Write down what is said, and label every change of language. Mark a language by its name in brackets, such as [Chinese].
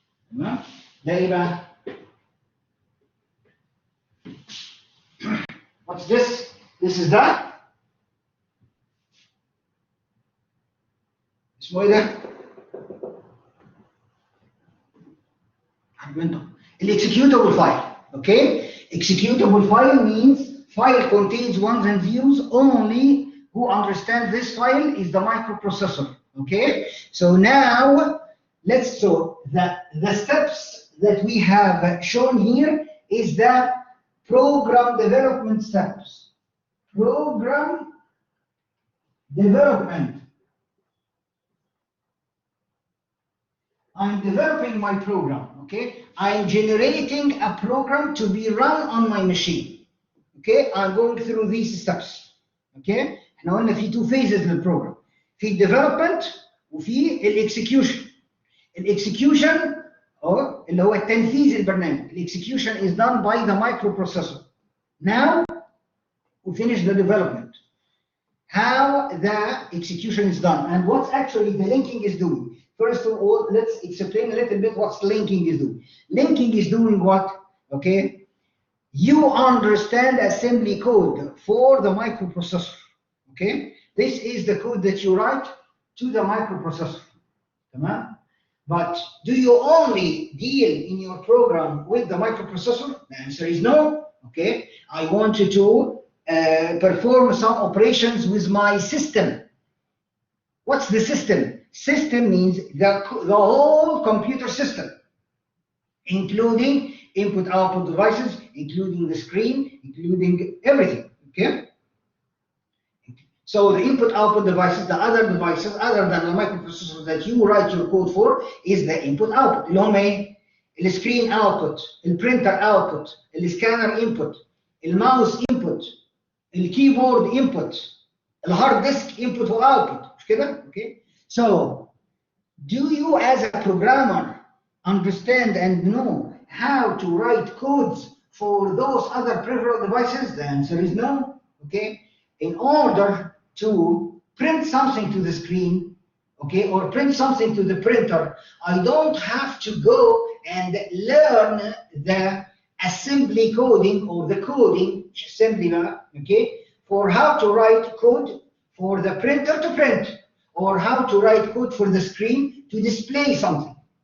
[Arabic] تمام؟ ده ايه بقى؟ [English] What's this? This is that. [Arabic] اسمه ايه ده؟ Executable file. [English] Okay? Executable file means file contains ones and zeros. Only who understands this file is the microprocessor. Okay? So now let's show that the steps that we have shown here is the program development steps. Program development. I'm developing my program, okay? I'm generating a program to be run on my machine, okay? I'm going through these steps, okay? [Arabic] احنا قلنا في [English] two phases [Arabic] للprogram. في development وفي execution. Execution اللي هو تنفيذ البرنامج. [English] Execution is done by the microprocessor. Now we finish the development. How the execution is done and what actually the linking is doing. First of all, let's explain a little bit what linking is doing. Linking is doing what? Okay, you understand assembly code for the microprocessor. Okay, this is the code that you write to the microprocessor. But do you only deal in your program with the microprocessor? The answer is no. Okay, I want you to perform some operations with my system. What's the system? System means the whole computer system, including input-output devices, including the screen, including everything. Okay. So the input-output devices, the other devices other than the microprocessor that you write your code for, is the input-output. [Arabic] اللي هم ايه؟ السكرين output, البرينتر output, السكانر input, الماوس input, الكيبورد input, الهارد ديسك input واوتبوت. مش كده؟ Okay. [English] So, do you as a programmer understand and know how to write codes for those other peripheral devices? The answer is no. Okay. In order to print something to the screen, okay, or print something to the printer, I don't have to go and learn the assembly coding or the coding assembly, okay, for how to write code for the printer to print, or how to write code for the screen to display something.